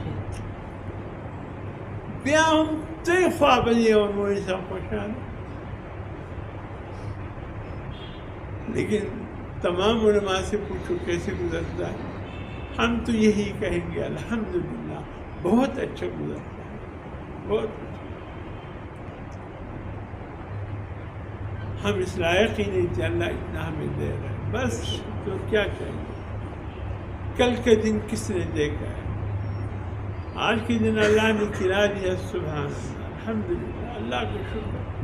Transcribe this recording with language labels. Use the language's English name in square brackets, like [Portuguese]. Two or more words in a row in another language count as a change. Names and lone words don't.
[Pashto] بیا هم دوی خوا به دی [Urdu] اور مولوي صاحب خوشحاله لیکن تمام علماء سے پوچھو کیسے گزرتا ہے ہم تو یہی کہیں گے الحمدللہ بہت اچھا گزرتا ہے بہت اچھا ہم اس لائق ہی نہیں تھے اللہ اتنا ہمیں دے رہا ہے بس تو کیا چاہیے کل کے دن کس نے دیکھا ہے آج کے دن اللہ نے کھلا دیا سبحان اللہ الحمدللہ اللہ کا شکر